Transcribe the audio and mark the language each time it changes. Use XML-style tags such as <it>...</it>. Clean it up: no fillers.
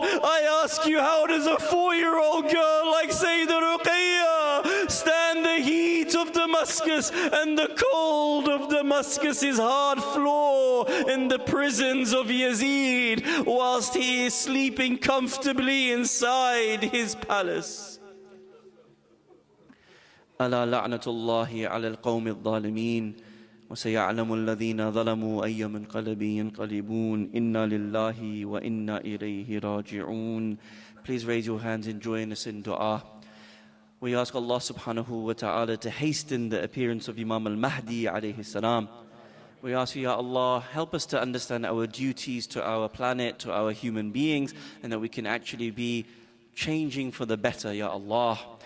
<en>I ask you, how does a 4-year-old girl like Sayyidah Ruqayya stand the heat of Damascus and the cold of Damascus's hard floor in the prisons of Yazid whilst he is sleeping comfortably inside his palace?</en> <ar>ألا لعنة الله على القوم الظالمين وسيعلم الذين ظلموا أي منقلب ينقلبون إنا لله وإنا إليه راجعون.</ar> <en>Please raise your hands and join us in dua. We ask Allah subhanahu wa ta'ala to hasten the appearance of Imam al-Mahdi alayhi salam. We ask you, Ya Allah, help us to understand our duties to our planet, to our human beings, and that we can actually be changing for the better, Ya Allah.</en>